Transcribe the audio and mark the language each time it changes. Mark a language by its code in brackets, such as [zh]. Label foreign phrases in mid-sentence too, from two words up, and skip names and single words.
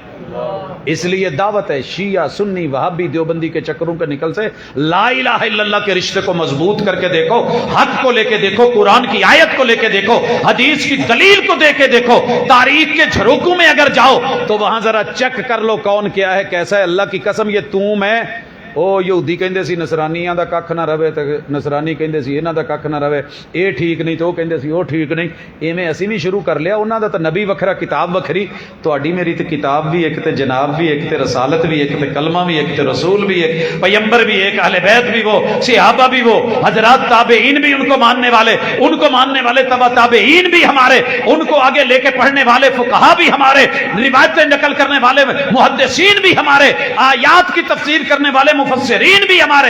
[ur] اس لیے دعوت ہے شیعہ سنی وہابی دیوبندی کے چکروں کے نکل سے [ar] لا الہ الا اللہ [ur] کے رشتے کو مضبوط کر کے دیکھو، حق کو لے کے دیکھو، قرآن کی آیت کو لے کے دیکھو، حدیث کی دلیل کو دے کے دیکھو، تاریخ کے جھروکوں میں اگر جاؤ تو وہاں ذرا چیک کر لو کون کیا ہے کیسا ہے۔ [pa] اللہ کی قسم یہ تو میں او یہودی کہندے سی نصرانیاں دا ککھ نہ رہے تے نصرانی کہندے سی انہاں دا ککھ نہ رہے، اے ٹھیک نہیں تو او کہندے سی او ٹھیک نہیں، ایویں اسی بھی شروع کر لیا۔ انہاں دا تے نبی وکھرا، کتاب وکھری، تہاڈی میری تے کتاب بھی ایک [ur] تے جناب بھی ایک تے رسالت بھی ایک تے کلمہ بھی ایک تے رسول بھی ایک، پیغمبر بھی ایک، اہل بیت بھی وہ، صحابہ بھی وہ، حضرات تابعین بھی ان کو ماننے والے، ان کو ماننے والے تبع تابعین بھی ہمارے، ان کو آگے لے کے پڑھنے والے فقہا بھی ہمارے، روایتیں نقل کرنے والے محدثین بھی ہمارے، آیات کی تفسیر کرنے والے مفسرین بھی ہمارے۔